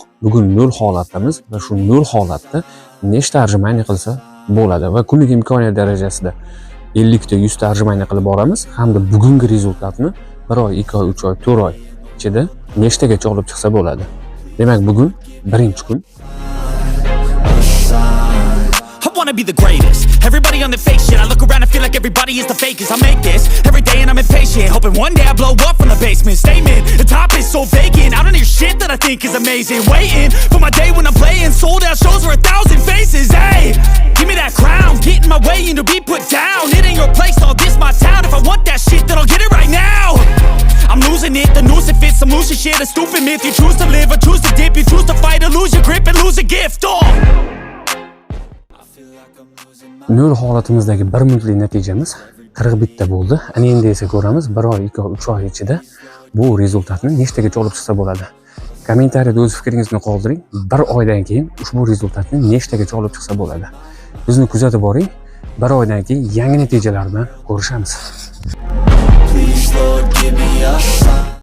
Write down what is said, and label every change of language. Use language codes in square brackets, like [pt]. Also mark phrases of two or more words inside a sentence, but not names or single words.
[uz] Bugun 0 holatdamiz va shu 0 holatda nechta tarjimani qilsa bo'ladi va kunlik imkoniyat darajasida 50 ta 100 ta tarjimani qilib boramiz hamda bugungi rezultatni 1 oy, 2 oy, 3 oy, 4 oy ichida nechtagacha olib chiqsa bo'ladi. Demak, bugun birinchi kun. [en] I wanna be the greatest. Everybody on the fake shit. I look around and feel like everybody is the fakest. I make this every day and I'm impatient, hoping one day I blow up from the basement. Statement, the top is so vacant. I don't hear shit that I think is amazing. Waiting for my day when I'm playing sold out shows for 1,000 faces. Hey, give me that crown, get in my way and to be put down. It ain't your place, all this my town. If I want that shit, then I'll get it right now. I'm losing it, the noose it fits. I'm losing shit, a stupid myth. You choose to live or choose to dip. You choose to fight or lose your grip and lose a gift. Oh. [uz] 0 holatimizdagi 1 minutlik natijamiz 41 ta bo'ldi. Ana endi esa ko'ramiz 1 oy, 2 oy, 3 oy ichida bu rezultatni nechtagacha olib chiqsa bo'ladi. Kommentariyada o'z fikringizni qoldiring. 1 oydan keyin ushbu rezultatni nechtagacha olib chiqsa bo'ladi. Bizni kuzatib boring. 1 oydan keyin yangi natijalar bilan ko'rishamiz. [en] Please Lord, give me a sign.